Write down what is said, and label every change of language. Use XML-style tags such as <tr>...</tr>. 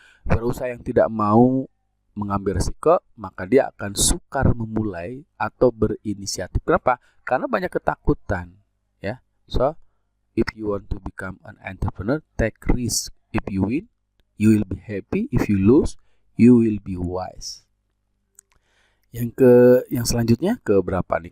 <id>Wirausaha yang tidak mau mengambil resiko, maka dia akan sukar memulai atau berinisiatif. Kenapa? Karena banyak ketakutan ya.</id> <en>So if you want to become an entrepreneur, take risk. If you win, you will be happy. If you lose, you will be wise.</en> <id>Yang selanjutnya ke berapa nih?</id>